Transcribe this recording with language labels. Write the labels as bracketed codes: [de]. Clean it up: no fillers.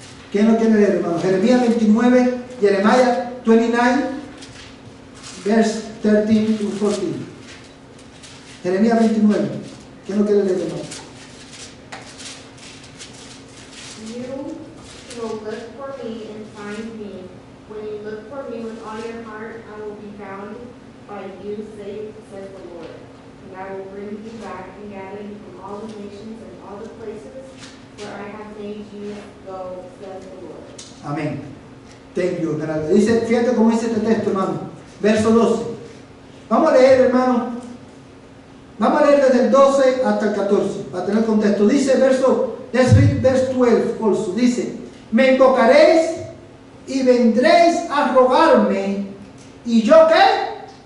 [es] ¿Quién lo quiere leer, hermano? Jeremías 29, [en] Jeremiah 29, verse 13 to 14. [es] Jeremías 29. ¿Quién lo quiere leer, hermano? [en] You will look for me and find me. When you look for me with all your heart, I will be found by you, says the Lord. And I will bring you back and gather you from all the nations and all the places where I have made you go, says the Lord. Amén. Thank you, hermano. [es] Dice, fíjate cómo dice este texto, hermano. Verso 12. Vamos a leer, hermano. Vamos a leer desde el 12 hasta el 14, para tener contexto. Dice, [en] let's read verse 12 also. [es] Dice, me invocaréis y vendréis a rogarme, ¿y yo qué?